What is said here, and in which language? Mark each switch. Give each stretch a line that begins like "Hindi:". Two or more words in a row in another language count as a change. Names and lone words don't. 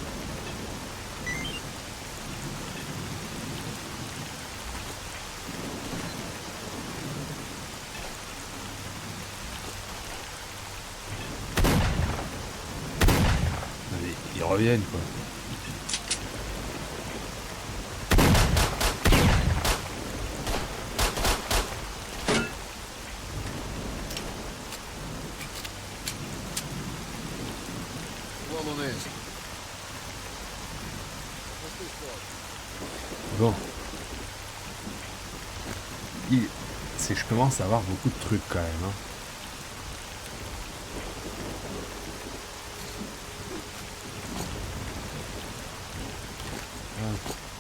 French: Allez, ils reviennent quoi.
Ukrainian: Ствол униз. Опусти ствол.
French: Bon. C'est que je commence à avoir beaucoup de trucs quand même. Hein. Hop.